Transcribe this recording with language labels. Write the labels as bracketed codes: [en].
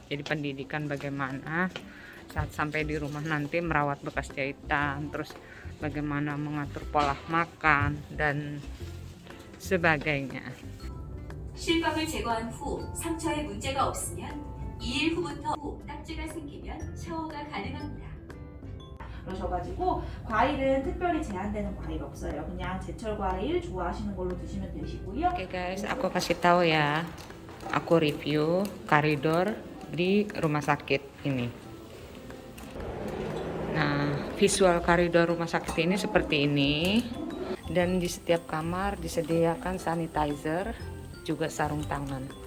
[id] Jadi pendidikan bagaimana saat sampai di rumah nanti merawat bekas jahitan, terus bagaimana mengatur pola makan dan sebagainya. [ko] 실밥을 제거한 후 상처에 문제가 없으면 2일 후부터 딱지가 생기면 샤워가 가능합니다. 그러셔가지고 과일은 특별히 제한되는 과일 없어요. 그냥 제철 과일 좋아하시는 걸로 드시면 되시고요. [id] Oke guys, aku kasih tahu ya. Aku review koridor di rumah sakit ini. Nah, visual koridor rumah sakit ini seperti ini. Dan di setiap kamar disediakan sanitizer, juga sarung tangan.